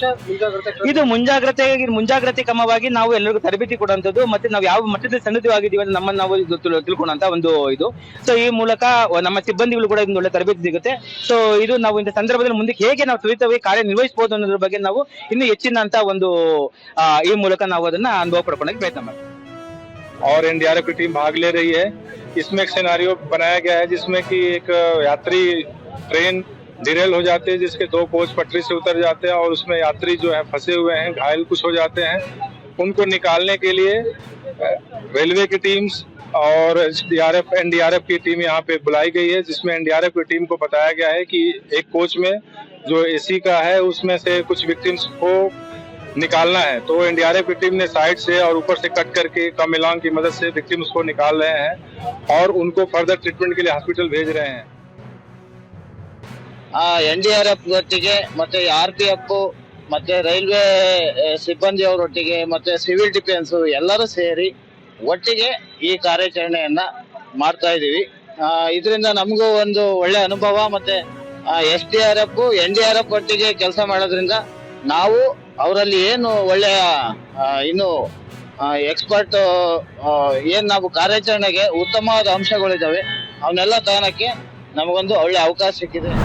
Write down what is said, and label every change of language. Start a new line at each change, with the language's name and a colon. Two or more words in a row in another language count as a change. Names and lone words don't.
Kannada: ಇದು ಮುಂಜಾಗ್ರತೆ ಕ್ರಮವಾಗಿ ನಾವು ಎಲ್ಲರಿಗೂ ತರಬೇತಿ ಕೊಡುವಂತದ್ದು, ಮತ್ತೆ ನಾವು ಯಾವ ಮಟ್ಟದಲ್ಲಿ ಸನ್ನದ್ಧವಾಗಿದ್ದೀವಿ ಅಂತ ನಮ್ಮನ್ನು ನಾವು ತಿಳ್ಕೊಳ್ಳುವಂತ ಒಂದು ಇದು. ಸೊ ಈ ಮೂಲಕ ನಮ್ಮ ಸಿಬ್ಬಂದಿಗಳು ಕೂಡ ಒಂದು ಒಳ್ಳೆ ತರಬೇತಿ ಸಿಗುತ್ತೆ. ಸೊ ಇದು ನಾವು ಇಂಥ ಸಂದರ್ಭದಲ್ಲಿ ಮುಂದೆ ಹೇಗೆ ನಾವು ತ್ವರಿತವಾಗಿ ಕಾರ್ಯನಿರ್ವಹಿಸಬಹುದು ಅನ್ನೋದ್ರ ಬಗ್ಗೆ ನಾವು ಇನ್ನೂ ಹೆಚ್ಚಿನ ಅಂತ ಒಂದು ಈ ಮೂಲಕ ನಾವು ಅದನ್ನ ಅನುಭವ ಪಡ್ಕೊಳ್ಳೋಕೆ ಪ್ರಯತ್ನ ಮಾಡ್ತೀವಿ.
Hindi: और NDRF की टीम भाग ले रही है। इसमें एक सिनेरियो बनाया गया है जिसमें कि एक यात्री ट्रेन डिरेल हो जाती है, जिसके 2 कोच पटरी से उतर जाते हैं और उसमें यात्री जो है फंसे हुए हैं, घायल कुछ हो जाते हैं। उनको निकालने के लिए रेलवे की टीम्स और NDRF की टीम यहाँ पे बुलाई गई है, जिसमें NDRF की टीम को बताया गया है कि एक कोच में जो AC का है उसमें से कुछ विक्टिम्स को निकालना है। तो NDRF की टीम ने साइड से और ऊपर से कट करके कमिलांग की मदद से विक्टिम्स को निकाल रहे हैं और उनको
English: further treatment
Hindi: के लिए हॉस्पिटल भेज रहे हैं।
Kannada: NDRF ಒಟ್ಟಿಗೆ ಮತ್ತೆ RPF ಮತ್ತೆ ರೈಲ್ವೆ ಸಿಬ್ಬಂದಿಯವರೊಟ್ಟಿಗೆ ಮತ್ತೆ
English: civil defence
Kannada: ಎಲ್ಲರೂ ಸೇರಿ ಒಟ್ಟಿಗೆ ಈ ಕಾರ್ಯಾಚರಣೆಯನ್ನ ಮಾಡ್ತಾ ಇದೀವಿ. ಇದರಿಂದ ನಮಗೂ ಒಂದು ಒಳ್ಳೆ ಅನುಭವ, ಮತ್ತೆ SDRF NDRF ಒಟ್ಟಿಗೆ ಕೆಲಸ ಮಾಡೋದ್ರಿಂದ ನಾವು ಅವರಲ್ಲಿ ಏನು ಒಳ್ಳೆಯ ಇನ್ನು ಎಕ್ಸ್ಪರ್ಟ್ ಏನ್ ನಾವು ಕಾರ್ಯಾಚರಣೆಗೆ ಉತ್ತಮವಾದ ಅಂಶಗಳಿದಾವೆ ಅವನ್ನೆಲ್ಲ ತಗೊಳಕ್ಕೆ ನಮಗೊಂದು ಒಳ್ಳೆ ಅವಕಾಶ ಸಿಕ್ಕಿದೆ.